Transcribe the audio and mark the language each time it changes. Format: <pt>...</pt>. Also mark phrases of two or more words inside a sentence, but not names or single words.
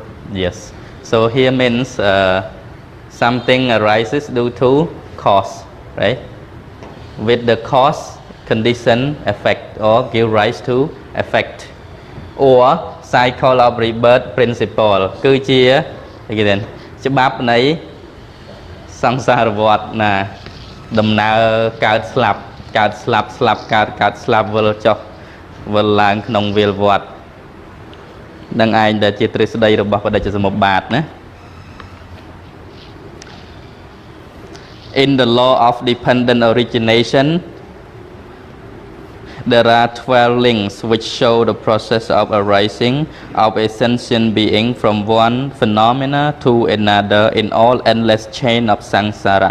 <en>Yes. So here means something arises due to cause, right? With the cause, condition, effect, or give rise to effect, or cycle of rebirth principle</en> <km>គឺជាគេថាច្បាប់នៃសង្សារវដ្តណាដំណើរកើតស្លាប់កើតស្លាប់ស្លាប់កើតស្លាប់វិលចុះវិលឡើងក្នុងវាលវដ្តនឹងឯងដែលជាទ្រឹស្ដីរបស់បដិច្ចសមុប្បាតណា</km> <en>In the law of dependent origination, there are 12 links which show the process of arising of a sentient being from one phenomena to another in all endless chain of samsara.</en>